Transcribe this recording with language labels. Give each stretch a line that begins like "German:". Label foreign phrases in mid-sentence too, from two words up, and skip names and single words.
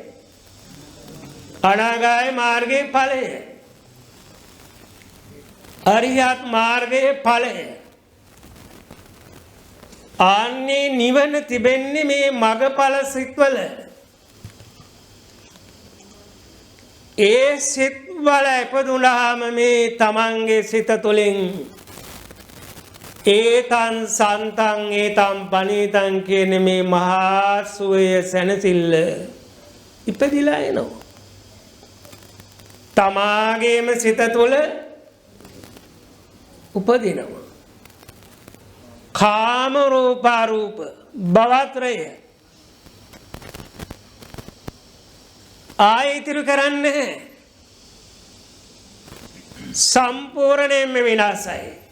Sinhala: අනාගාමී මාර්ගයේ ඵලය. අරියත් මාර්ගයේ ඵලය. ආන්නේ නිවන තිබෙන්නේ මේ මගඵල සිත්වල. ඒ සිත්වල ඉපදුනහම මේ තමන්ගේ සිත තුළින්
Pali: ඒතං සන්තං ඒතං පනීතං
Sinhala: කියන මේ මහා සුවය සැනසෙල්ල ඉපදිලා එනවා. තමාගේම සිත තුළ උපදිනවා. කාම රූපාරූප භවත්‍රය ආයිතිරු කරන්නේ සම්පූර්ණයෙන්ම විනාශයි.